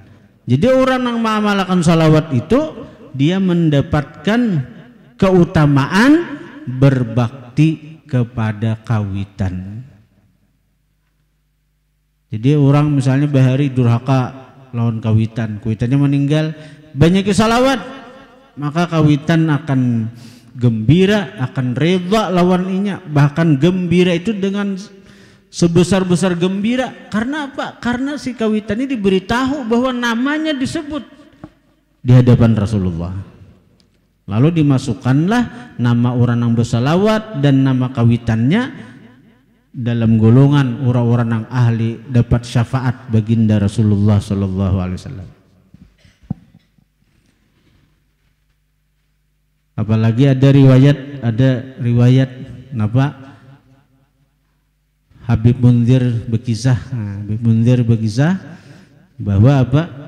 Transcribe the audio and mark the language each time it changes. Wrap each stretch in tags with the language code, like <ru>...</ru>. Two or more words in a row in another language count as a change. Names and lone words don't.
<id>Jadi orang yang mengamalkan salawat itu dia mendapatkan keutamaan berbakti kepada kawitan.</id> <bjn>Jadi orang misalnya bahari durhaka lawan kawitan, kawitannya meninggal, banyak salawat, maka kawitan akan gembira, akan reda lawan inya,</bjn> <id>bahkan gembira itu dengan sebesar-besar gembira. Karena apa? Karena si kawitan ini diberitahu bahwa namanya disebut di hadapan Rasulullah. Lalu dimasukkanlah nama orang yang bersalawat dan nama kawitannya dalam golongan orang-orang yang ahli dapat syafaat baginda Rasulullah</id> <ar>صلى الله عليه وسلم.</ar> <id>Apalagi ada riwayat apa? Habib Munzir berkisah bahwa apa?</id>